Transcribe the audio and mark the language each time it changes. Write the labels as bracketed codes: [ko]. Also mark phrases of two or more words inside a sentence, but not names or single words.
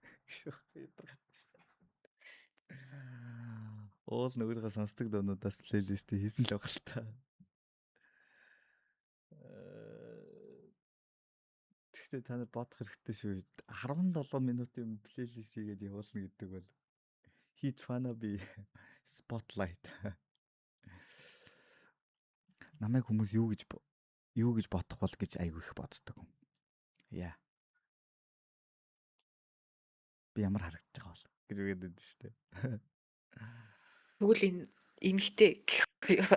[mn] Уул нөгөөрөө сонсдог дуунуудаас плейлистээ хийсэн л байгаа л та. Гэхдээ та нар бодох хэрэгтэй шүү. 17 минутын плейлист хийгээд явуулна гэдэг бол [en] he tryna be spotlight. [mn] Намайг хүмүүс юу гэж бодох бол гэж айгүй их боддог юм. Яа. Би ямар харагдаж байгаа бол гэж үгээд байдаг шүү дээ. Тэгвэл энэ эмхтэй гэхгүй юу?